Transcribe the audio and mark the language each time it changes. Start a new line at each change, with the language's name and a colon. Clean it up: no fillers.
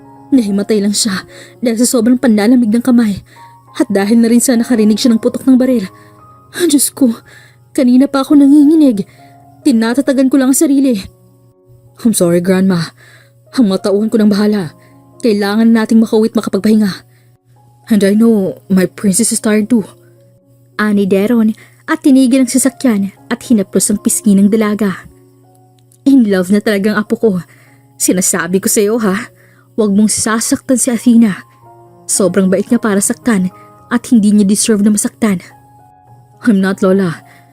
Filipino: Nahimatay lang siya dahil sa sobrang panlalamig ng kamay at dahil na rin sa nakarinig siya ng putok ng baril. Diyos ko, kanina pa ako nanginginig. Tinatatagan ko lang ang sarili.
English: "I'm sorry, Grandma.
Filipino: Ang mga tauhan ko ng bahala. Kailangan nating makauwit makapagpahinga.
English: And I know my princess is tired too."
Filipino: Ani Daron at tinigil ang sasakyan at hinaplos ang pisngi ng dalaga. "In love na talagang apo ko. Sinasabi ko sa iyo ha, huwag mong sasaktan si Athena. Sobrang bait niya para saktan at hindi niya deserve na masaktan."
English: "I'm not, Lola.